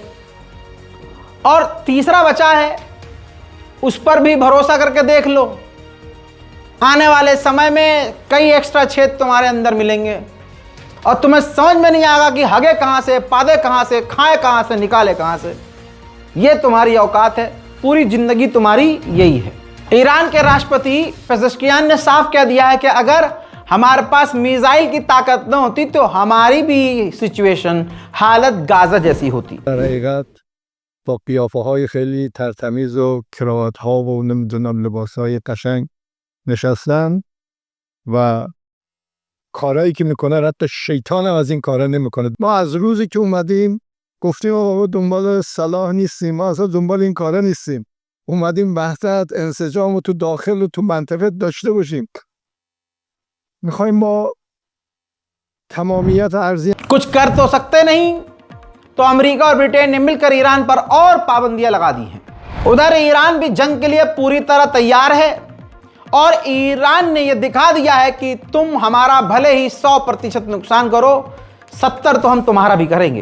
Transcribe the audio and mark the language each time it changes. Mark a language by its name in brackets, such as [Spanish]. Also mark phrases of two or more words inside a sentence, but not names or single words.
[Hindi] और तीसरा बचा है, उस पर भी भरोसा करके देख लो, आने वाले समय में कई एक्स्ट्रा छेद तुम्हारे अंदर मिलेंगे और तुम्हें समझ में नहीं आएगा कि हगे कहां से, पादे कहां से, खाए कहां से, निकाले कहां से। यह तुम्हारी औकात है, पूरी जिंदगी तुम्हारी यही है। ईरान के राष्ट्रपति पेजेश्कियान ने साफ कह दिया है कि अगर हमारे पास मिसाइल की ताकत न होती तो हमारी भी सिचुएशन, हालत गाजा जैसी होती। [Persian] با قیافه های خیلی ترتمیز و کراوات ها و نمیدونم لباس های قشنگ نشستن و کارهایی که میکنن حتی شیطان هم از این کارا نمیکنه. ما از روزی که اومدیم گفتیم ما دنبال صلاح نیستیم، ما اصلا دنبال این کارا نیستیم، اومدیم وحدت انسجام و تو داخل و تو منطقه داشته باشیم. میخوایم با تمامیت ارضی [Hindi] कुछ कर तो सकते नहीं, तो अमेरिका और ब्रिटेन ने मिलकर ईरान पर और पाबंदियां लगा दी हैं। उधर ईरान भी जंग के लिए पूरी तरह तैयार है और ईरान ने यह दिखा दिया है कि तुम हमारा भले ही 100% नुकसान करो, 70 तो हम तुम्हारा भी करेंगे।